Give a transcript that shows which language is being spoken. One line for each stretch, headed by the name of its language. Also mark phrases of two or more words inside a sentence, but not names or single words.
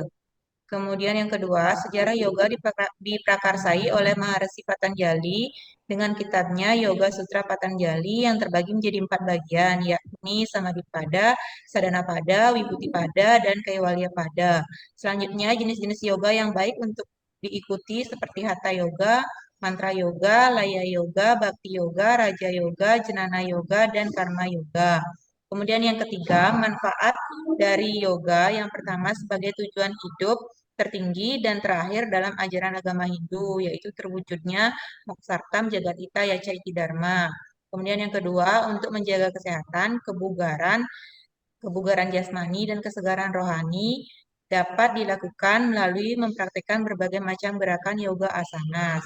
Indonesian: Kemudian yang kedua, sejarah yoga diprakarsai oleh Maharshi Patanjali dengan kitabnya Yoga Sutra Patanjali yang terbagi menjadi 4 bagian, yakni Samadhipada, Sadhanapada, Vibhutipada, dan Kaivalyapada. Selanjutnya, jenis-jenis yoga yang baik untuk diikuti seperti Hatha Yoga, Mantra Yoga, Laya Yoga, Bhakti Yoga, Raja Yoga, Jnana Yoga, dan Karma Yoga. Kemudian yang ketiga, manfaat dari yoga yang pertama sebagai tujuan hidup tertinggi dan terakhir dalam ajaran agama Hindu, yaitu terwujudnya Moksartam Jagatita Yacaiti Dharma. Kemudian yang kedua, untuk menjaga kesehatan, kebugaran jasmani dan kesegaran rohani dapat dilakukan melalui mempraktikkan berbagai macam gerakan yoga asanas.